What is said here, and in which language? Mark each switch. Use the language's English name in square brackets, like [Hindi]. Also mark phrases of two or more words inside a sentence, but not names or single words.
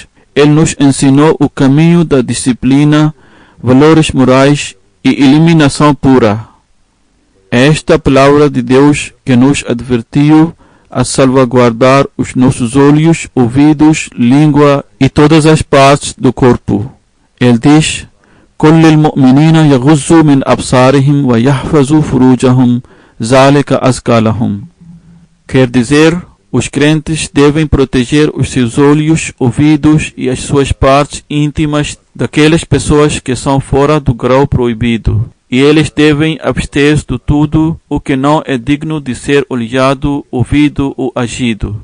[Portuguese] Ele nos ensinou o caminho da disciplina, valores morais e eliminação pura. É esta palavra de Deus que nos advertiu a salvaguardar os nossos olhos, ouvidos, língua e todas as partes do corpo. Ele diz, [Arabic] كل المؤمنين يغضوا من أبصارهم ويحفظوا فروجهم ذلك أزكى لهم. [Portuguese] Quer dizer, os crentes devem proteger os seus olhos, ouvidos e as suas partes íntimas daquelas pessoas que são fora do grau proibido. E eles devem abster-se de tudo o que não é digno de ser olhado, ouvido ou agido.